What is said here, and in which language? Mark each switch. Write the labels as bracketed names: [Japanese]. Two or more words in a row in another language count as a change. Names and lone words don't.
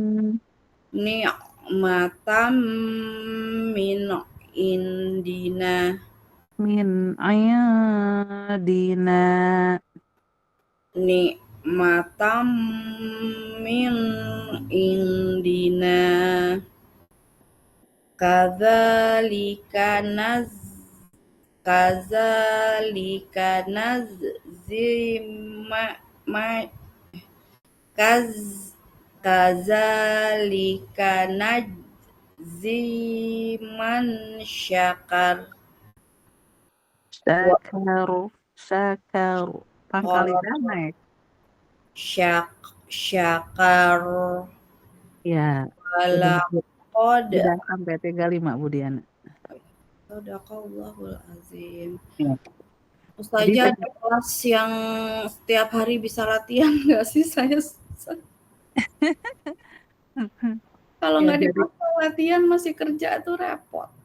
[Arabic] نعمة من عندنا من أيدينا. نعمة من عندنا كذلك كذلك نجزي من شكر. [Indonesian] Syakaru pangkalidah naik. [Arabic] Syakar [Indonesian] Ya, [Arabic] walaqad [Indonesian] udah sampai 35 Bu Diana. [Arabic] صدق الله العظيم. [Indonesian] Ya. Ustazah ada kelas yang setiap hari bisa latihan nggak sih? Saya kalau nggak dipaksa latihan masih kerja tuh repot.